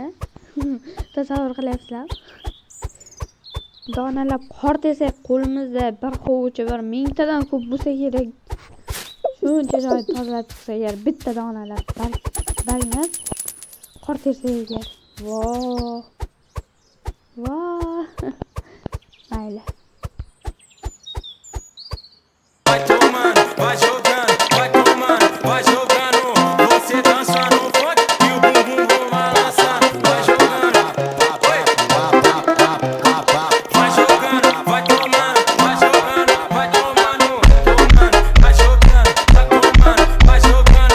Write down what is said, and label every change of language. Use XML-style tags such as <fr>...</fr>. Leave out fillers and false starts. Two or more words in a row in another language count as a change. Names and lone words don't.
<uz>Tasavvur qilyapsizlar? Donalab qor tersak qo'limizda bir hovuchi bir 1000 tadan ko'p bo'lsa kerak. Shuncha joy tozalab chiqsa agar bitta donalab bargmas qor tersak agar. Voh. Mayli.</uz> <pt>vai tomando, vai jogando, vai tomando, vai jogando. Você dança no funk e o bumbum balançando. Vai jogando, vai jogando, vai tomando, vai jogando, vai tomando, tomando, vai jogando, vai tomando, vai jogando.</pt>